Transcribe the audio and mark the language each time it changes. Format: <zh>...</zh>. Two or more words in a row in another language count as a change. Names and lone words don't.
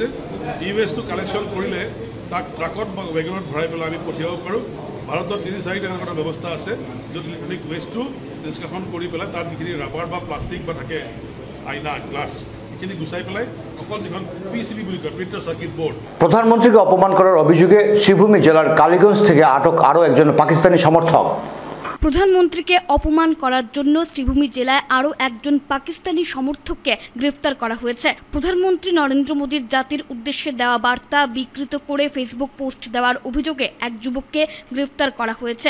<as>ই</as> <en>wasteটো collection</en> <as>কৰিলে তাক ট্ৰাকত বা ৱেগনত ভৰাই পেলাই আমি পঠিয়াব পাৰোঁ। ভাৰতৰ 3-4টা এনেকুৱা ব্যৱস্থা আছে য'ত</as> <en>electronic wasteটো</en> <as>নিষ্কাশন কৰি পেলাই তাত যিখিনি ৰাবাৰ বা প্লাষ্টিক বা থাকে, আইনা, গ্লাছ, এইখিনি গুচাই পেলাই অকল যিখন PCB বুলি কয়,</as> <en>printer circuit board.</en> <bn>প্রধানমন্ত্রীকে অপমান করার অভিযোগে শ্রীভূমি জেলার কালীগঞ্জ থেকে আটক আরও একজন পাকিস্তানি সমর্থক। প্রধানমন্ত্রীকে অপমান করার জন্য শ্রীভূমি জেলায় আরও একজন পাকিস্তানি সমর্থককে গ্রেফতার করা হয়েছে। প্রধানমন্ত্রী নরেন্দ্র মোদীর জাতির উদ্দেশ্যে দেওয়া বার্তা বিকৃত করে ফেসবুক পোস্ট দেওয়ার অভিযোগে এক যুবককে গ্রেফতার করা হয়েছে।</bn>